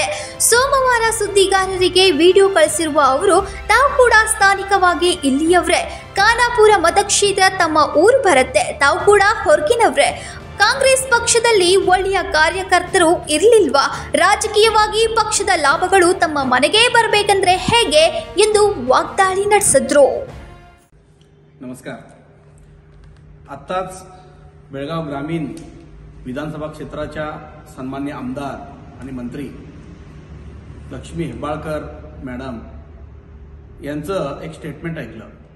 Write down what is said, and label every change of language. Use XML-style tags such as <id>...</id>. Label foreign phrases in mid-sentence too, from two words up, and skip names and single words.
<kn>ಸೋಮವಾರ ಸುದ್ದಿಗಾರರಿಗೆ ವಿಡಿಯೋ ಕಳಿಸಿರುವ ಅವರು ತಾವು ಕೂಡ ಸ್ಥಾನಿಕವಾಗಿ ಇಲ್ಲಿಯವರೇ, ಖಾನಾಪುರ ಮತಕ್ಷೇತ್ರ ತಮ್ಮ ಊರು ಬರುತ್ತೆ, ತಾವು ಕೂಡ ಹೊರಗಿನವ್ರೆ. ಕಾಂಗ್ರೆಸ್ ಪಕ್ಷದಲ್ಲಿ ಒಳ್ಳೆಯ ಕಾರ್ಯಕರ್ತರು ಇರಲಿಲ್ವಾ? ರಾಜಕೀಯವಾಗಿ ಪಕ್ಷದ ಲಾಭಗಳು ತಮ್ಮ ಮನೆಗೆ ಬರಬೇಕಂದ್ರೆ ಹೇಗೆ ಎಂದು ವಾಗ್ದಾಳಿ ನಡೆಸಿದ್ರು.</kn> <mr>नमस्कार. आत्ताच बेळगाव ग्रामीण विधानसभा क्षेत्राच्या सन्मान्य आमदार आणि मंत्री लक्ष्मी हेब्बाळकर मॅडम यांचं एक स्टेटमेंट ऐकलं.</mr>